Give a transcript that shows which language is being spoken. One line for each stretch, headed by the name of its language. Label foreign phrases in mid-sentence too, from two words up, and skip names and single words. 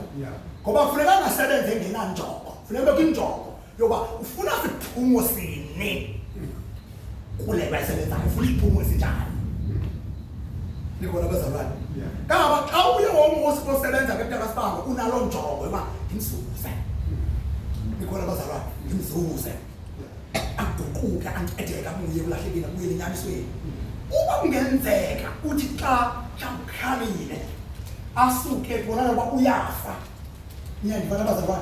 Xhosa: Ngoba kufuneka angasebenze engenanjongo. Funeka bekho injongo yoba ufuna siphumo sini kule basebenzayo, ufuna isiphumo sinjani. Nikhona bazalwane? Ngaba xa uye womusi osebenza ngeTarasbango unalo njongo yoba imzuze. Nikhona bazalwane? Imzuze. Aguquke ancedeka abuye kulahlekile abuye enyamisweni. Uba kungenzeka uthi xa mhlawumbe asuke bona loba uyafa. Niyandibona bazalwane?